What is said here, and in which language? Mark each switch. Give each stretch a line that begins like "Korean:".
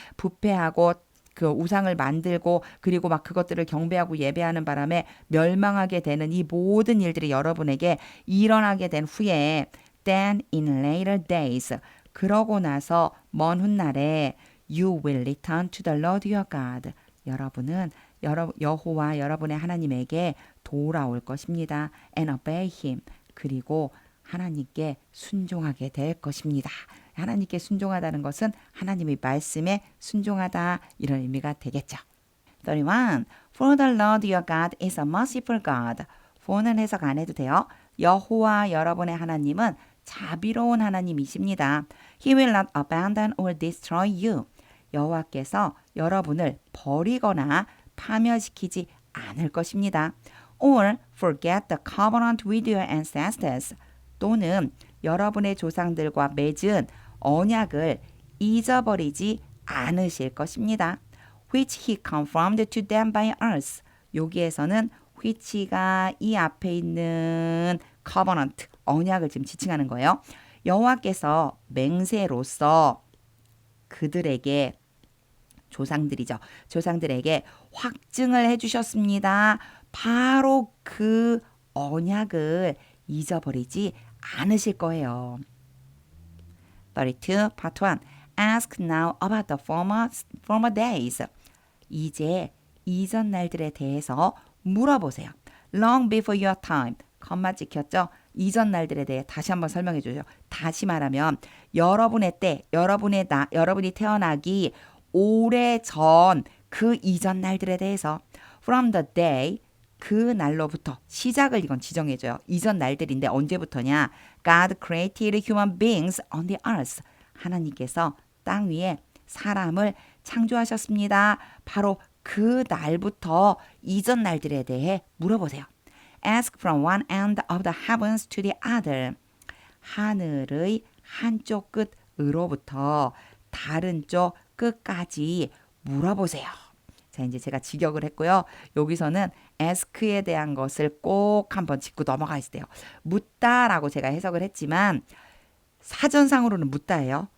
Korean: 부패하고 그 우상을 만들고 그리고 막 그것들을 경배하고 예배하는 바람에 멸망하게 되는 이 모든 일들이 여러분에게 일어나게 된 후에
English: then in later days,
Korean: 그러고 나서 먼 훗날에
English: you will return to the Lord your God,
Korean: 여러분은 여호와 여러분의 하나님에게 돌아올 것입니다.
English: and obey him,
Korean: 그리고 하나님께 순종하게 될 것입니다. 하나님께 순종하다는 것은 하나님의 말씀에 순종하다, 이런 의미가 되겠죠. 31.
English: For the Lord your God is a merciful God.
Korean: for는 해석 안 해도 돼요. 여호와 여러분의 하나님은 자비로운 하나님이십니다.
English: He will not abandon or destroy you.
Korean: 여호와께서 여러분을 버리거나 파멸시키지 않을 것입니다.
English: Or forget the covenant with your ancestors.
Korean: 또는 여러분의 조상들과 맺은 언약을 잊어버리지 않으실 것입니다.
English: Which he confirmed to them by us.
Korean: 여기에서는 which가 이 앞에 있는 covenant, 언약을 지금 지칭하는 거예요. 여호와께서 맹세로서 그들에게, 조상들이죠. 조상들에게 확증을 해주셨습니다. 바로 그 언약을 잊어버리지 않으실 거예요.
English: 32, part 1. Ask now about the former days.
Korean: 이제 이전 날들에 대해서 물어보세요.
English: Long before your time.
Korean: 컴마 찍혔죠? 이전 날들에 대해 다시 한번 설명해 주죠. 다시 말하면 여러분의 때, 여러분이 태어나기 오래전 그 이전 날들에 대해서
English: from the day
Korean: 그 날로부터 시작을 이건 지정해줘요. 이전 날들인데 언제부터냐?
English: God created human beings on the earth.
Korean: 하나님께서 땅 위에 사람을 창조하셨습니다. 바로 그 날부터 이전 날들에 대해 물어보세요.
English: Ask from one end of the heavens to the other.
Korean: 하늘의 한쪽 끝으로부터 다른 쪽 끝까지 물어보세요. 자, 이제 제가 직역을 했고요. 여기서는 ask에 대한 것을 꼭 한번 짚고 넘어가 있어야 돼요. 묻다라고 제가 해석을 했지만 사전상으로는 묻다예요.